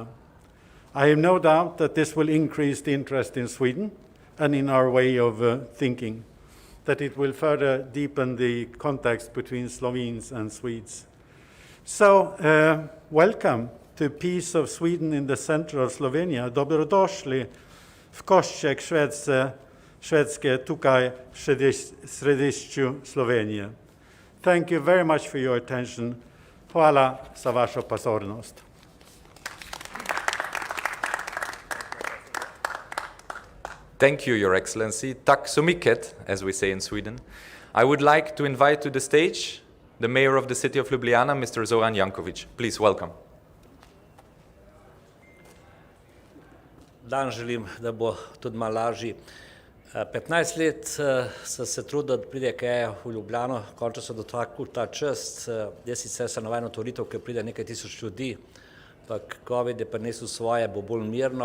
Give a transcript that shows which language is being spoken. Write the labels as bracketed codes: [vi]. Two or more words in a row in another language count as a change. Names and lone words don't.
[en] I have no doubt that this will increase the interest in Sweden and in our way of thinking, that it will further deepen the context between Slovenes and Swedes. So, welcome to Peace of Sweden in the center of Slovenia. [sl] Dobrodošli v košček Švedske tukaj v središču Slovenije. [en] Thank you very much for your attention. [sl] Hvala za vašo pozornost. [en] Thank you, Your Excellency. [sv] Tack så mycket, [en] as we say in Sweden. I would like to invite to the stage the Mayor of the City of Ljubljana, Mr. Zoran Janković. Please, welcome. [sl] Dan želim, da bo tudi malo lažji. 15 let sem se trudil, da pride Ikea v Ljubljano, končno sem dotaknil ta čas. Jaz sicer sem navajen otvoritev, ker pride nekaj tisoč ljudi, ampak COVID je prinesel svoje, bo bolj mirno.